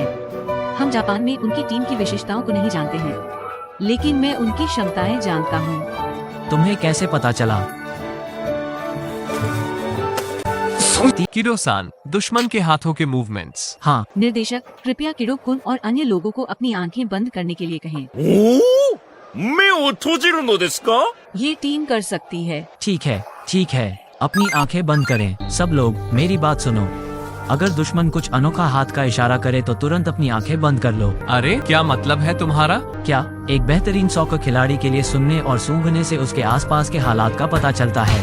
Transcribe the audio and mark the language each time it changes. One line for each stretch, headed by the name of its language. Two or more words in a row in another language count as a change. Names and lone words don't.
Hindi: हम जापान में उनकी टीम की विशेषताओं को नहीं जानते हैं, लेकिन मैं उनकी क्षमताएं जानता हूँ। तुम्हें कैसे पता चला? किडो-सान, दुश्मन के हाथों के मूवमेंट्स। हाँ, निर्देशक, कृपया किडो-कुन और अन्य लोगों को अपनी आंखें बंद करने के लिए कहें।
Japanese: 目を閉じるのですか?
Hindi: ये टीम कर सकती है। ठीक है, ठीक है। अपनी आंखें बंद करें। सब लोग मेरी बात सुनो। अगर दुश्मन कुछ अनोखा हाथ का इशारा करे तो तुरंत अपनी आंखें बंद कर लो। अरे क्या मतलब है तुम्हारा? क्या एक बेहतरीन सॉकर खिलाड़ी के लिए सुनने और सूंघने से उसके आसपास के हालात का पता चलता है।